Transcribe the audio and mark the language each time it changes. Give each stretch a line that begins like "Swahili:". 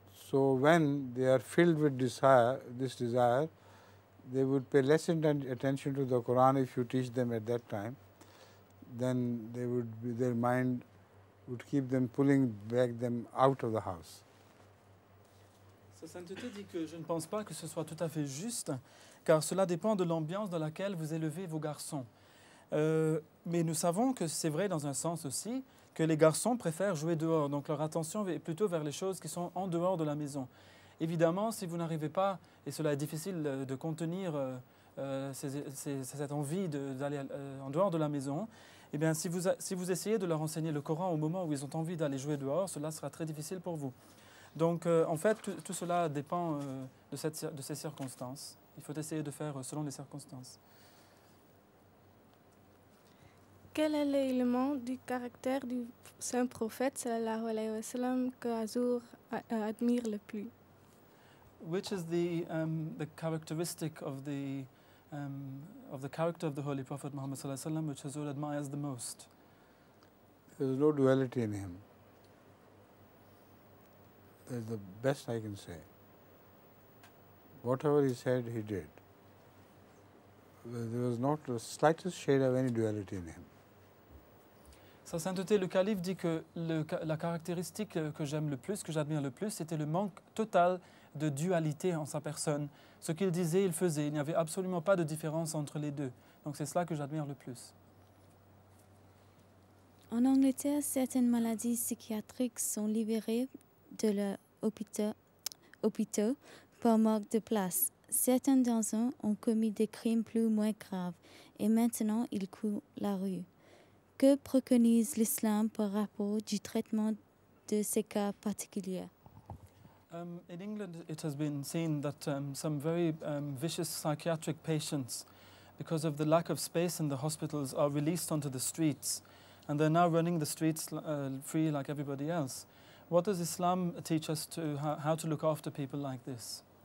English: So when they are filled with this desire, they would pay less attention to the Quran if you teach them at that time. Then their mind would keep them pulling them out of the house.
French: Sa sainteté dit que je ne pense pas que ce soit tout à fait juste, car cela dépend de l'ambiance dans laquelle vous élevez vos garçons. Mais nous savons que c'est vrai dans un sens aussi, que les garçons préfèrent jouer dehors, donc leur attention est plutôt vers les choses qui sont en dehors de la maison. Évidemment, si vous n'arrivez pas, et cela est difficile de contenir cette envie d'aller en dehors de la maison, eh bien, si vous essayez de leur enseigner le Coran au moment où ils ont envie d'aller jouer dehors, cela sera très difficile pour vous. Donc, en fait, tout cela dépend de ces circonstances. Il faut essayer de faire selon les circonstances. Quel est l'élément du caractère du saint prophète sallallahu alayhi wa sallam que Hazur admire le plus?
English: Which is the characteristic of the character of the Holy Prophet Muhammad sallallahu alayhi wa sallam which Hazur admires the most? There is no duality in him. That's the best I can say. Whatever he said, he did. There was not the slightest shade of any duality in him.
French: Sa sainteté, le calife dit que la caractéristique que j'aime le plus, que j'admire le plus, c'était le manque total de dualité en sa personne. Ce qu'il disait, il faisait. Il n'y avait absolument pas de différence entre les deux. Donc c'est cela que j'admire le plus. En Angleterre, certaines maladies psychiatriques sont libérées de leurs hôpitaux par manque de place. Certains d'entre eux ont commis des crimes plus ou moins graves et maintenant ils courent la rue. Que préconise l'islam par rapport du traitement de ces cas particuliers?
English: In England, it has been seen that some very vicious psychiatric patients, because of the lack of space in the hospitals, are released onto the streets, and they're now running the streets free like everybody else. What does Islam teach us to how to look after people like this?